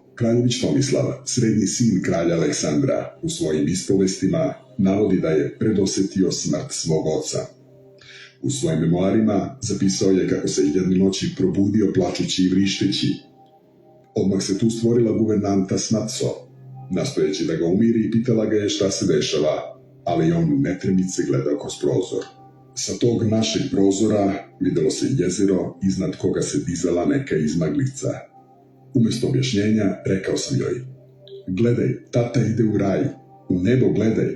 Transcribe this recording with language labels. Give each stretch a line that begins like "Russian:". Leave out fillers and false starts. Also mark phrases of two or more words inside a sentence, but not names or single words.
Serbian: Краљевиќ Томислав, средни син краља Александра, у својим исповестима наводи да е предосетио смрт свог оца. У својим мемуарима записао е како се едне ноќи пробудио плачучи и вриштеći. Одмах се ту створила гувернанта Снацо, настојеći да го умири и питала ga je šta se dešava, ali on netremice gledao kroz prozor. Sa tog našeg prozora videlo se jezero iznad koga se dizala neka izmaglica. Umesto objašnjenja rekao sam joj: "Gledaj, tata ide u raj, u nebo gledaj."